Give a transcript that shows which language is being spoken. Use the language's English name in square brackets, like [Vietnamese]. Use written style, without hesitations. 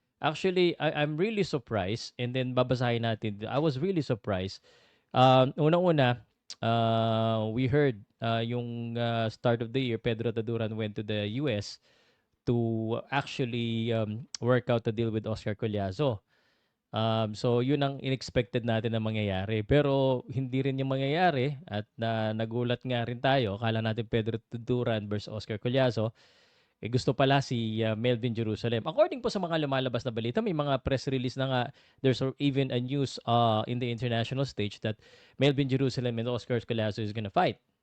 [English] Actually, I'm really surprised. And then, [Filipino] babasahin natin. [English] I was really surprised. [Filipino] Unang-una, [English] we heard yung start of the year, Pedro Taduran went to the US to actually work out a deal with Oscar Collazo. [Filipino] So yun ang unexpected natin na mangyayari. Pero hindi rin yung mangyayari at nagulat nga rin tayo. Akala natin Pedro Tuduran versus Oscar Collazo. Gusto pala si Melvin Jerusalem. According po sa mga lumalabas na balita, may mga press release na nga. [English] There's even a news in the international stage that Melvin Jerusalem and Oscar Collazo is gonna fight.